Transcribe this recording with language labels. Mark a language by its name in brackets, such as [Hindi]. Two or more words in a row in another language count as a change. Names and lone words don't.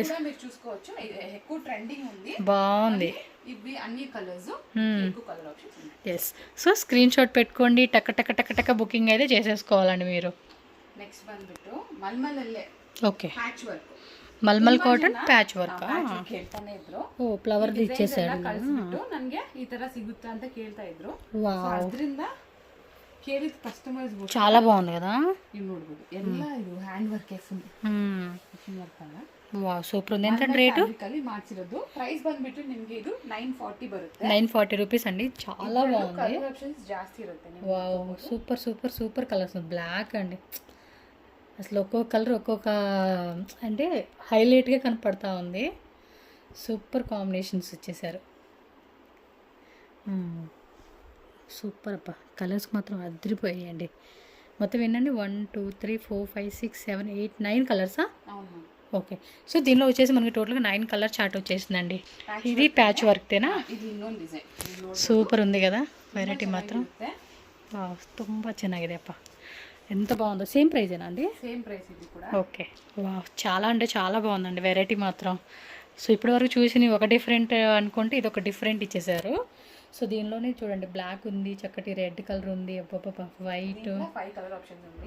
[Telugu] చూసుకోవచ్చు. ఎక్కువ ట్రెండింగ్ ఉంది. బాగుంది. ఇవి అన్ని కలర్స్ ఎక్కువ [English] colour options. [Telugu] ఎస్. సో [English] screenshot [Telugu] పెట్టుకోండి. టక బుకింగ్ అయితే చేసేసుకోవాలండి మీరు. నెక్స్ట్ ಬಂದ್ಬಿಟ್ಟು మల్మలల్లే. ఓకే. [English] patch work. [Telugu] మల్మల్ కాటన్ [English] patch work. [Kannada] ಕೇಳ್ತಾನೆ ಇದ್ರು. [Telugu] ఓ ఫ్లవర్ ఇచ్చేసాడు. [Kannada] ನನಗೆ ಈ ತರ ಸಿಗುತ್ತಾ ಅಂತ ಕೇಳ್ತಾ ಇದ್ರು. ಅದರಿಂದ ಕೇಳಿದ ಕಸ್ಟಮರ್ಸ್ [Telugu] చాలా బాగుంది కదా. [Kannada] ನೀವು ನೋಡಬಹುದು ಎಲ್ಲ ಇದು [English] hand work full work [Kannada] ಅಲ್ಲ. [English] wow super [Telugu] ఉంది. ఎంత రేటు? [Kannada] ಕಲಿ ಮಾಡ್ಸಿರೋದು. ಪ್ರೈಸ್ ಬಂದ್ಬಿಟ್ಟು ನಿಮಗೆ ಇದು 940 ಬರುತ್ತೆ. [Telugu] 940 రూపీస్ అండి. చాలా బాగుంది. [English] colour options [Kannada] ಜಾಸ್ತಿ ఇರುತ್ತೆ. [English] wow super colours. black అండి. [Telugu] అసలు ఒక్కొక్క కలర్ ఒక్కొక్క అంటే హైలైట్గా కనపడతా ఉంది. [English] super combinations [Telugu] ఇచ్చేసారు. సూపర్ అబ్బా, కలర్స్ మాత్రం అదిరిపోయాయండి. మొత్తం ఏంటండి 1 2 3 4 5 6 7 8 9 కలర్సా? అవును. ఓకే. సో దీనిలో వచ్చేసి మనకి టోటల్గా 9 [English] colour chart [Telugu] వచ్చేసిందండి. ఇది ప్యాచ్ వర్క్తేనా? [Kannada] ಇದು ಇನ್ನೊಂದು ಡಿಸೈನ್. [Telugu] సూపర్ ఉంది కదా వెరైటీ మాత్రం. [Kannada] ತುಂಬ ಚೆನ್ನಾಗಿದೆ [Telugu] అప్ప, ఎంత బాగుందో. సేమ్ ప్రైజేనా అండి? [English] same price [Telugu] ఇది కూడా. ఓకే. చాలా అంటే చాలా బాగుందండి వెరైటీ మాత్రం. సో ఇప్పటివరకు చూసి ఒక డిఫరెంట్ అనుకుంటే ఇది ఒక డిఫరెంట్ ఇచ్చేసారు. సో దీనిలోనే చూడండి బ్లాక్ ఉంది, చక్కటి రెడ్ కలర్ ఉంది, అబ్బబ్బా వైట్, 5 [English] colour options [Telugu] ఉంది.